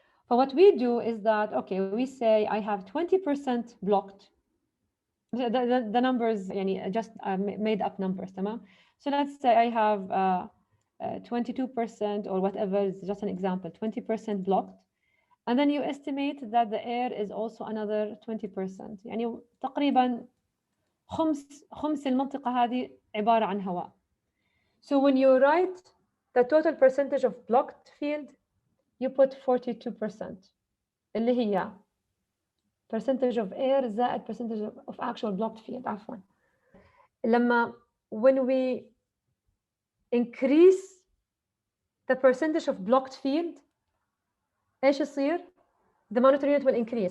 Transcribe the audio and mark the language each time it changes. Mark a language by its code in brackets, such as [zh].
[en] But what we do is that, okay, we say I have 20% blocked. The numbers, يعني just made up numbers, [ar] تمام? [en] So let's say I have 22% or whatever, is just an example, 20% blocked. And then you estimate that the air is also another 20%. [ar] يعني تقريبا خمس المنطقة هذه عبارة عن هواء. [en] So when you write the total percentage of blocked field, you put 42%. [ar] اللي هي [en] percentage of air [ar] زائد [en] percentage of actual blocked field. [ar] عفوا. [en] لما when we increase the percentage of blocked field [ar] ايش يصير؟ [en] The monitor unit will increase.